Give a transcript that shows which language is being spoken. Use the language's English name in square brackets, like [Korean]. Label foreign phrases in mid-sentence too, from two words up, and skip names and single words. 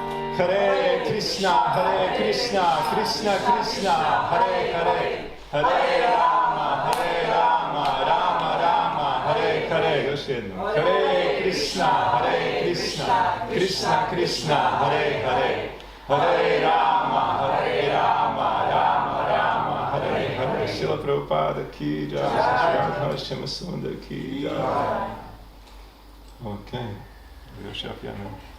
[Sanskrit] Hare Krishna, Krishna Krishna, Hare Hare, Hare Rama, Rama Rama, Hare Hare. [Croatian] Još jednom. [Sanskrit] Hare Krishna, Krishna Krishna, Hare Hare, Hare Rama, Rama Rama, Hare Hare. [Hindi] Šila Prabhupada ki jai, Šima Sundar ki jai. [Croatian] Ok, još ja pijanem.